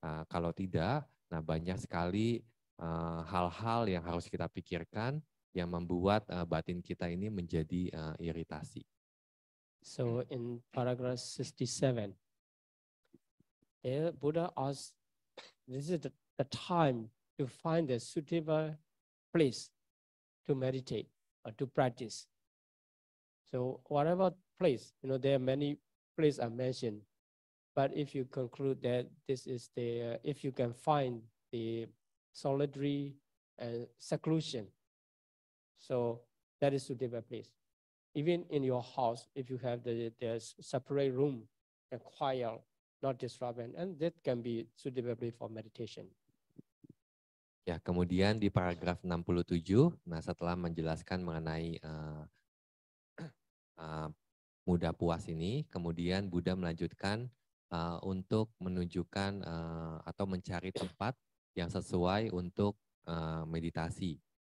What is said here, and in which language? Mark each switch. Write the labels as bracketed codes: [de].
[id] Kalau tidak, nah banyak sekali hal-hal yang harus kita pikirkan yang membuat batin kita ini menjadi iritasi. [en] So in paragraph 67, Buddha asked, this is the time to find a suitable place to meditate or to practice. So whatever place, there are many places I mentioned, but if you conclude that this is if you can find the solitary seclusion, so that is suitable place. Even in your house, if you have the separate room and quiet, not disturbing, and that can be suitable place for meditation. [id] Ya, kemudian di paragraf 67, nah setelah menjelaskan mengenai mudah puas ini, kemudian Buddha melanjutkan untuk menunjukkan atau mencari tempat yang sesuai untuk meditasi.